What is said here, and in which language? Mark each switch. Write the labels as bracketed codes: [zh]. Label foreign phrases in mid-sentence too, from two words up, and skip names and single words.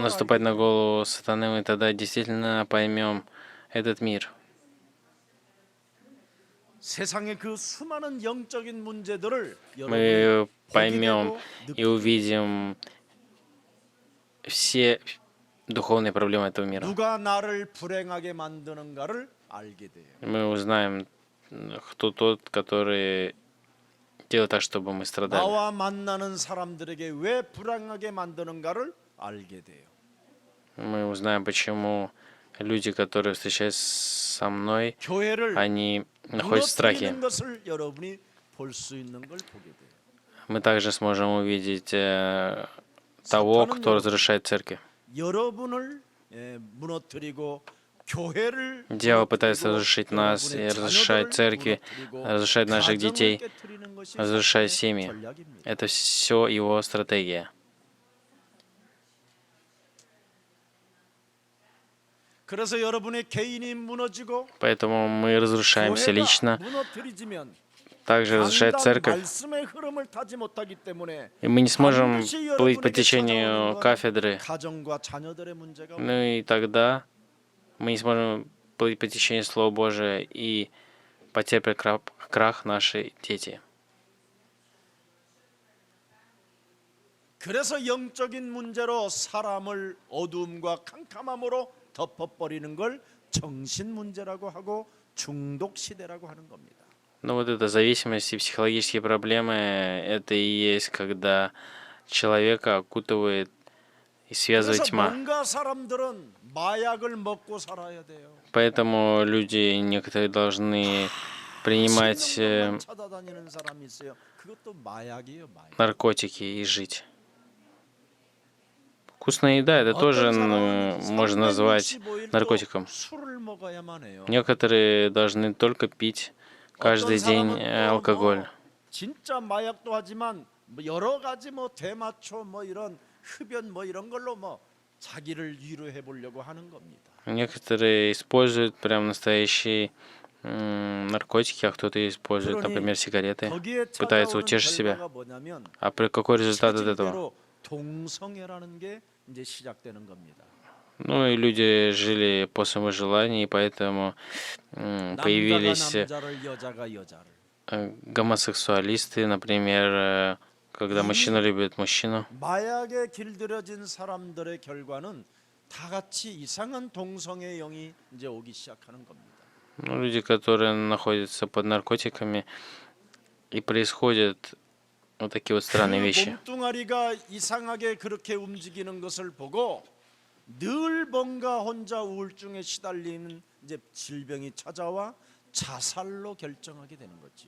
[ru] наступать на [ko] 알게 [ru] голову сатаны, мы тогда действительно поймем этот мир. [ko] 세상의 그 수많은 영적인 문제들을 [ru] Мы [ko] 여러분이 [ru] поймем [ko] 보게 되고 [ru] и увидим все духовные проблемы этого мира. [ko] 누가 나를 불행하게 만드는가를 알게 돼요. [ru] Мы узнаем, кто тот, который делает так, чтобы мы страдали. [ko] 나와 만나는 사람들에게 왜 불행하게 만드는가를 알게 돼요. [ru] Мы узнаем, почему люди, которые встречаются со мной, [ko] 교회를 [ru] они находятся в страхе. [ko] 무너뜨리는 것을 여러분이 볼 수 있는 걸 보게 돼요. [ru] Мы также сможем увидеть того, кто разрушает церковь. [ko] 여러분을 무너뜨리고 교회를 [ru] Дьявол пытается [ko] 무너뜨리고 [ru] разрушить нас и [ko] 여러분의 [ru] разрушать [ko] 자녀들을 [ru] церкви, [ko] 무너뜨리고 [ru] разрушать наших [ko] 가정을 [ru] детей, [ko] 깨뜨리는 것이 [ru] разрушать [ko] 사탄의 [ru] семьи. [ko] 전략입니다. [ru] Это все его стратегия. [ko] 그래서 여러분의 개인이 무너지고 [ru] Поэтому мы разрушаемся [ko] 교회가 [ru] лично, [ko] 무너뜨리지면 [ru] также разрушает [ko] 강단 [ru] церковь, [ko] 말씀의 흐름을 타지 못하기 때문에 [ru] и мы не сможем [ko] 반드시 [ru] плыть по [ko] 여러분에게 [ru] течению [ko] 찾아오는 건 [ru] кафедры. [ko] 가정과 자녀들의 문제가 [ru] Ну и тогда мы не сможем плыть по течению Слова Божия и потерпят крах наши дети. [ko] 그래서 영적인 문제로 사람을 어두움과 캄캄함으로 덮어버리는 걸 정신 문제라고 하고 중독 시대라고 하는 겁니다. [ru] Ну вот эта зависимость и психологические проблемы, это и есть, когда человека окутывает и связывает [ko] 그래서 [ru] тьма. [ko] 뭔가 사람들은 마약을 먹고 살아야 돼요. [ru] Поэтому люди некоторые должны принимать [ko] 신는 것만 찾아다니는 사람이 있어요. 그것도 마약이에요, 마약. [ru] наркотики и жить. Вкусная еда, это тоже можно назвать 365일 наркотиком. [ko] 술을 먹어야만 해요. [ru] Некоторые должны только пить каждый [ko] 어떤 [ru] день [ko] 사람은 또 [ru] алкоголь. [ko] 진짜 마약도 하지만 뭐 여러 가지 뭐 대마초 뭐 이런 흡연 뭐 이런 걸로 뭐 자기를 위로해 보려고 하는 겁니다. [ru] Некоторые используют прям настоящие наркотики, а кто-то использует, например, сигареты, [ko] 거기에 [ru] пытается [ko] 찾아오는 [ru] утешить себя. [ko] 결과가 뭐냐면 [ru] А какой результат от этого? [ko] 체질대로 동성애라는 게 이제 시작되는 겁니다. [ru] Ну и люди жили по своему желанию, и поэтому [ko] 남자가 [ru] появились [ko] 남자를 여자가 여자를. [ru] гомосексуалисты, например, когда мужчина любит мужчину. [ko] 마약에 길들여진 사람들의 결과는 다 같이 이상한 동성애 영이 이제 오기 시작하는 겁니다. [ru] Ну, люди, которые находятся под наркотиками, и происходят вот такие вот странные [ko] 그 [ru] вещи. [ko] 몸뚱아리가 이상하게 그렇게 움직이는 것을 보고 늘 뭔가 혼자 우울증에 시달리는 이제 질병이 찾아와 자살로 결정하게 되는 거지요.